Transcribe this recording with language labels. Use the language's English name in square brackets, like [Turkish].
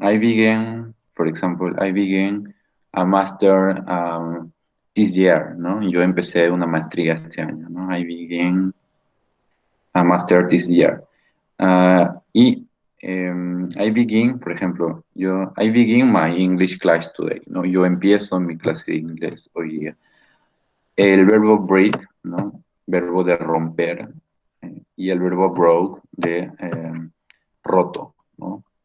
[English] I began, for example, I began a master this year, ¿no? [Spanish] Yo empecé una maestría este año, ¿no? [English] I began a master this year. Y I begin, [Spanish] por ejemplo, [English] I begin my English class today, ¿no? [Spanish] Yo empiezo mi clase de inglés hoy día. El verbo break, ¿no? Verbo de romper, y el verbo broke de roto, ¿no?